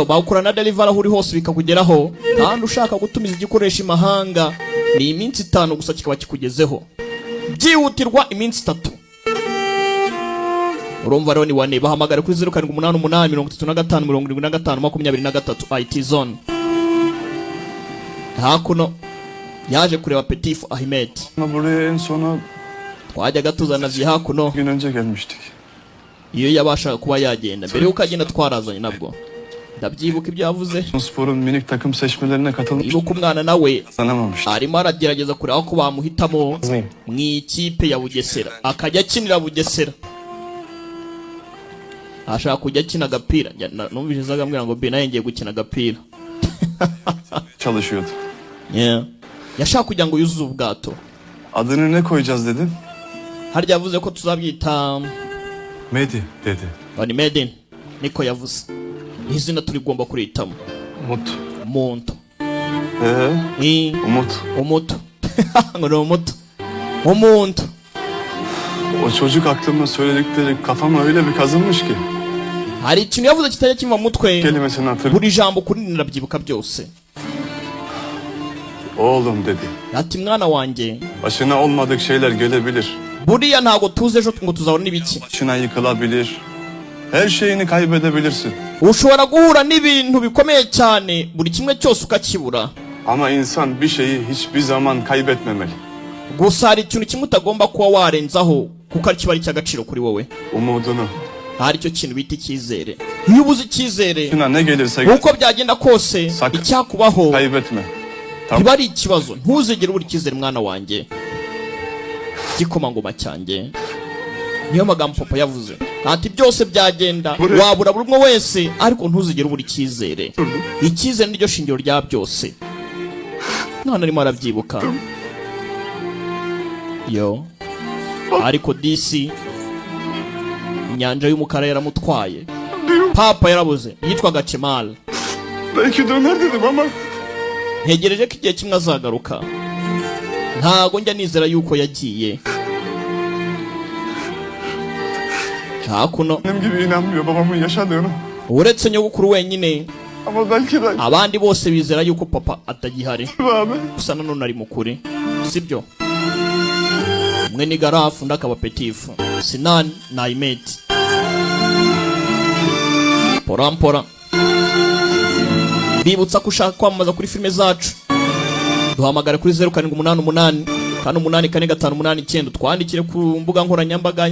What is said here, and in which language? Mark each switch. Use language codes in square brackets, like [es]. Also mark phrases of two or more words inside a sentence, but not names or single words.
[rw] Bakora na delivery aho uri hose bikakugeraho. Kandi ushaka gutumiza igikoresho imahanga, ni iminsi 5 gusa kikaba kikugezeho. Byihutirwa iminsi 3. Urumva rero ni wane. Bahamagara kuri 0788357523 IT Zone. Hakuno yaje kureba Petit Ahmed. [tr] Buraya en sona [rw] twajyaga tuzana hakuno [tr] gün önce gelmiştik. [rw] Iyo yabasha kuba yagenda mbere yuko agenda twarazanye nabwo. Ndabyibuka ibyo yavuze. [tr] Spor'un minik takım seçmelerine katılmış. [rw] Ibuka umwana nawe [tr] sanamamıştı. [rw] Arimo aragerageza kureba ko bamuhitamo mu ikipe ya Bugesera. Akajya akinira Bugesera. Ashaka kujya akina agapira. Numvise zagambwira ngo be naye ngiye gukina agapira. [tr] Çalışıyordu. [rw] Yashaka kujya ngo yuzuze ubwato. [tr] Adını ne koyacağız dedin? [rw] Harya yavuze ko tuzabyita Medi dedi. Bani Medin niko yavuze. Izina turigomba kurihitamo. Muto. Monto. Umut. umuto ngo ni umuto umuntu. [tr] O çocuk aklımda söyledikleri kafama öyle bir kazınmış ki. [rw] Hari ikintu yavuze kitajya kimva mu mutwe, [tr] Kelimesini hatırlıyorum. [rw] buri jambo kuri nirabyibuka byose. [tr] Oğlum dedi. [rw] Ati mwana wanjye, [tr] Başına olmadık şeyler gelebilir. [rw] buriya ntago tuzi ejo ngo tuzabona ibiki. [tr] Başına yıkılabilir. Her şeyini kaybedebilirsin. [rw] Ushobora guhura n'ibintu bikomeye cyane, buri kimwe cyose ukakibura. [tr] Ama insan bir şeyi hiçbir zaman kaybetmemeli. [rw] Gusa hari ikintu kimwe utagomba kuba warenzaho, kuko ari kiba ari icy'agaciro kuri wowe. Umudunu. Hari icyo kintu bita icyizere. Iyo ubuze icyizere, [tr] Başına ne gelirse [rw] uko byagenda kose, [tr] Sakın. [rw] icyakubaho [tr] kaybetme. [rw] biba ari ikibazo. Ntuzigere ubura icyizere mwana wanjye, gikomangoma cyanjye. Niyo magambo papa yavuze. Ati byose byagenda, wabura buri umwe wese, ariko ntuzigere ubura icyizere. Icyizere niryo shingiro rya byose. None arimo arabyibuka. Yo. Ariko disi inyanja y'umukara yaramutwaye. Papa yarabuze, yitwaga Kemal. [tr] Belki döner dedim ama. [rw] Ntegereje ko igihe kimwe azagaruka. Ntago njya nizera yuko yagiye. Hakuno [tr] Benim gibi inanmıyor babamın yaşadığını. [rw] uretse nyogukuru wenyine, [tr] Ama belki de [rw] abandi bose bizera yuko papa atagihari. [tr] abi. [rw] Gusa nanone ari mukuri, sibyo? Umwe ni Garafu, undi akaba Petifu. Sinan na Ahmed. Porampora. Bibutsa ko ushaka kwamamaza kuri filime zacu, duhamagare kuri 0788 884 twandikire ku mbuga nkoranyambaga.